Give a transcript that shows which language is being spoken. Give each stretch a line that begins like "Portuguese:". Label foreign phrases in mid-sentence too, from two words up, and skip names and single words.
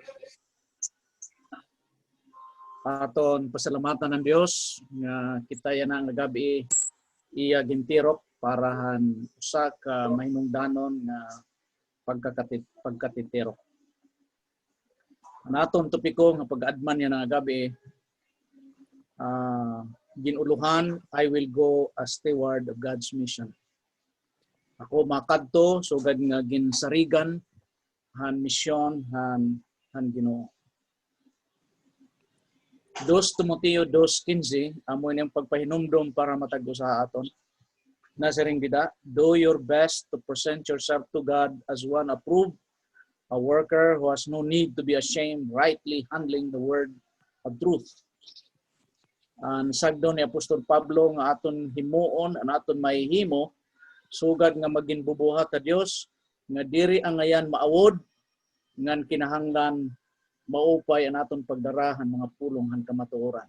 Waray: aton pasalamatan ng Dios nga kita yan nga gabi iya gintirok parahan usa ka mahinungdanon nga pagkatitirok. Ang aton topiko nga pag-adman yan nga gabi ginuluhan,
English: I will go as steward of God's mission.
Waray: Ako makadto sugad nga ginsarigan han misyon han Ginoo. 2 Timoteo 2:15 amo niyang pagpahinumdom para matag-o sa aton. Nasiring bida,
English: do your best to present yourself to God as one approved, a worker who has no need to be ashamed, rightly handling the word of truth.
Waray: Ang sagdo ni Apostol Pablo nga aton himuon, ang aton mahihimo, sugad nga maginbubuhat ta Dios, nga diri ang ngayan maawod, ngan kinahanglan maupay ang aton pagdarahan mga pulong han kamatuoran.